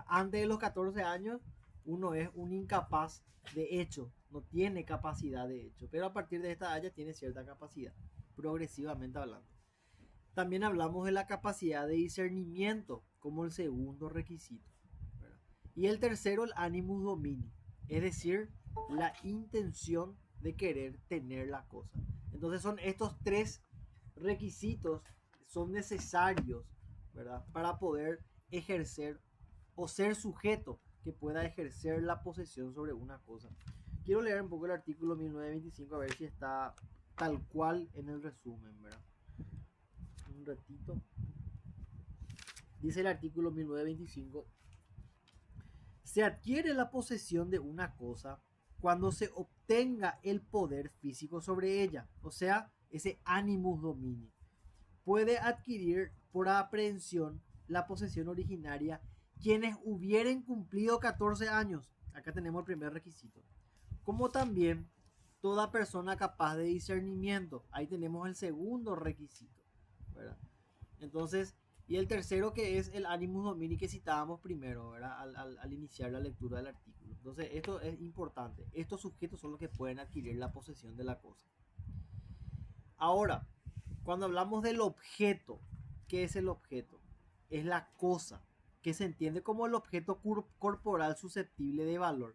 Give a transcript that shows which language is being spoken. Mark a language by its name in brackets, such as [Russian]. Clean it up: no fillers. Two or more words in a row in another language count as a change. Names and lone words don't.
[Spanish] Antes de los 14 años uno es un incapaz de hecho, no tiene capacidad de hecho, pero a partir de esta edad ya tiene cierta capacidad, progresivamente hablando. También hablamos de la capacidad de discernimiento como el segundo requisito, ¿verdad? Y el tercero, el [Latin] animus domini, [Spanish] es decir, la intención de querer tener la cosa. Entonces son estos tres requisitos, son necesarios, ¿verdad? Para poder ejercer o ser sujeto que pueda ejercer la posesión sobre una cosa. Quiero leer un poco el artículo 1925 a ver si está tal cual en el resumen, ¿verdad? Un ratito. Dice el artículo 1925: se adquiere la posesión de una cosa cuando se obtenga el poder físico sobre ella, o sea, ese [Latin] animus domini. [Spanish] Puede adquirir por aprehensión la posesión originaria quienes hubieren cumplido 14 años. Acá tenemos el primer requisito. Como también toda persona capaz de discernimiento. Ahí tenemos el segundo requisito, ¿verdad? Entonces, y el tercero, que es el [Latin] animus domini, [Spanish] que citábamos primero, ¿verdad? Al iniciar la lectura del artículo. Entonces, esto es importante. Estos sujetos son los que pueden adquirir la posesión de la cosa. Ahora, cuando hablamos del objeto, ¿qué es el objeto? Es la cosa, que se entiende como el objeto corporal susceptible de valor.